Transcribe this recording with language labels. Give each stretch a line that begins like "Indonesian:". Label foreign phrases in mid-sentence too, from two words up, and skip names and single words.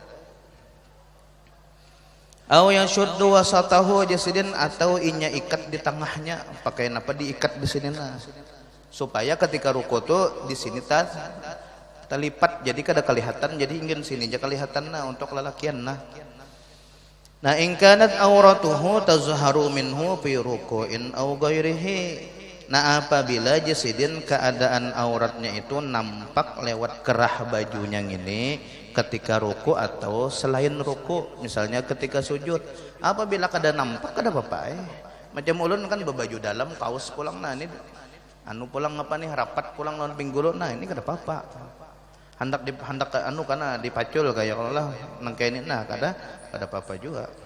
Arabic: Au yashuddu wasatahu jasidin,
Banjar: atau inya ikat di tengahnya, pakai apa diikat di sini nah supaya ketika rukuk tuh di sini terlipat jadi kada kelihatan, jadi ingin sini aja kelihatan nah untuk lelakian nah.
Arabic: Nah in kanat auratuhu tazharu minhu fi ruku'in aw ghairihi,
Banjar: nah apabila jasidin keadaan auratnya itu nampak lewat kerah bajunya ini ketika ruku atau selain ruku, misalnya ketika sujud, apabila kada nampak kada apa-apa macam ulun kan berbaju dalam kaos pulang, nah ini anu pulang apa nih rapat pulang lawan pinggul, nah ini kada apa-apa, hendak anu karena dipacul kayak kalau lah nang kayak ini nah kada apa-apa juga.